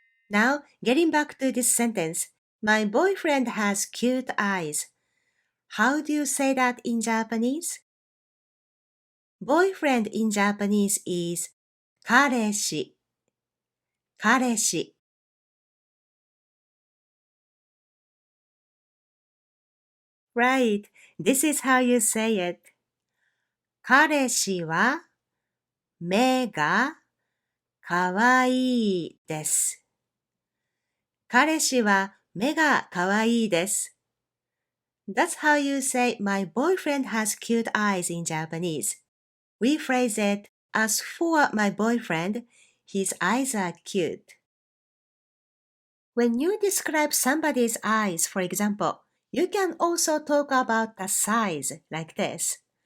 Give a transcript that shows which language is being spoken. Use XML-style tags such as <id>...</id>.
<en>Now, getting back to this sentence. My boyfriend has cute eyes. How do you say that in Japanese? Boyfriend in Japanese is 彼氏 彼氏 Right, this is how you say it. 彼氏は</en> <ja>目がかわいいです。彼氏は目がかわいいです。</ja> <en>That's how you say my boyfriend has cute eyes in Japanese. We phrase it as for my boyfriend, his eyes are cute. When you describe somebody's eyes, for example, you can also talk about the size like this.</en>